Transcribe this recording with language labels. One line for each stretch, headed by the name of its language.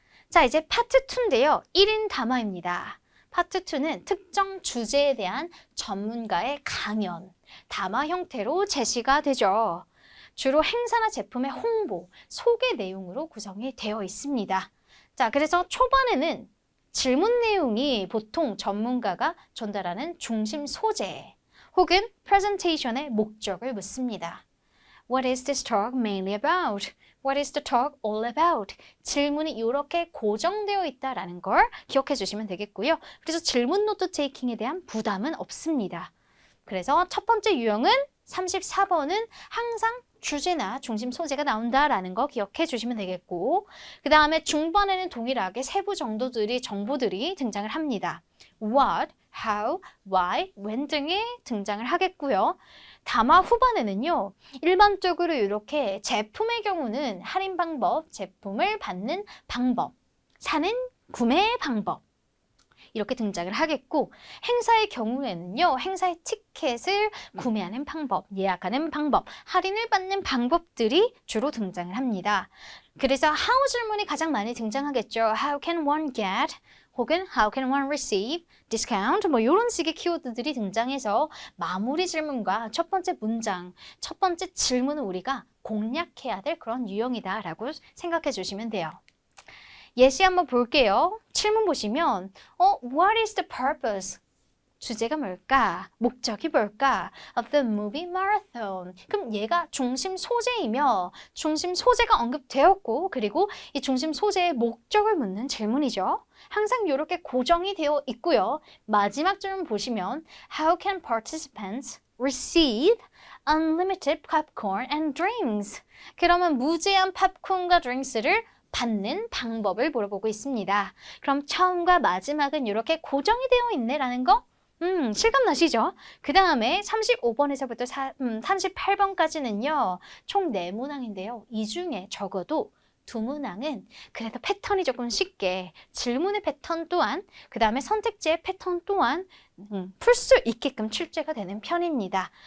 Korean: 자, 이제 파트 2인데요. 1인 담화입니다. 파트 2는 특정 주제에 대한 전문가의 강연, 담화 형태로 제시가 되죠. 주로 행사나 제품의 홍보, 소개 내용으로 구성이 되어 있습니다. 자, 그래서 초반에는 질문 내용이 보통 전문가가 전달하는 중심 소재 혹은 프레젠테이션의 목적을 묻습니다.
English: What is this talk mainly about? What is the talk all about?
Korean: 질문이 이렇게 고정되어 있다는 걸 기억해 주시면 되겠고요. 그래서 질문 노트 테이킹에 대한 부담은 없습니다. 그래서 첫 번째 유형은 34번은 항상 주제나 중심 소재가 나온다라는 거 기억해 주시면 되겠고 그 다음에 중반에는 동일하게 세부 정보들이 등장을 합니다. What, how, why, when 등이 등장을 하겠고요. 담화 후반에는요. 일반적으로 이렇게 제품의 경우는 할인 방법, 제품을 받는 방법, 사는 구매 방법 이렇게 등장을 하겠고 행사의 경우에는요. 행사의 티켓을 구매하는 방법, 예약하는 방법, 할인을 받는 방법들이 주로 등장을 합니다. 그래서 how 질문이 가장 많이 등장하겠죠.
English: How can one get? 혹은 how can one receive discount?
Korean: 뭐 이런 식의 키워드들이 등장해서 마무리 질문과 첫 번째 문장, 첫 번째 질문을 우리가 공략해야 될 그런 유형이다라고 생각해 주시면 돼요. 예시 한번 볼게요. 질문 보시면
English: What is the purpose?
Korean: 주제가 뭘까? 목적이 뭘까?
English: Of the movie marathon.
Korean: 그럼 얘가 중심 소재이며 중심 소재가 언급되었고 그리고 이 중심 소재의 목적을 묻는 질문이죠. 항상 이렇게 고정이 되어 있고요. 마지막 질문 보시면
English: How can participants receive unlimited popcorn and drinks?
Korean: 그러면 무제한 팝콘과 드링크스를 받는 방법을 물어보고 있습니다. 그럼 처음과 마지막은 이렇게 고정이 되어 있네라는 거 실감 나시죠? 그 다음에 35번에서부터 38번까지는요. 총 4문항인데요. 이 중에 적어도 2문항은 그래도 패턴이 조금 쉽게 질문의 패턴 또한 그 다음에 선택지의 패턴 또한 풀 수 있게끔 출제가 되는 편입니다.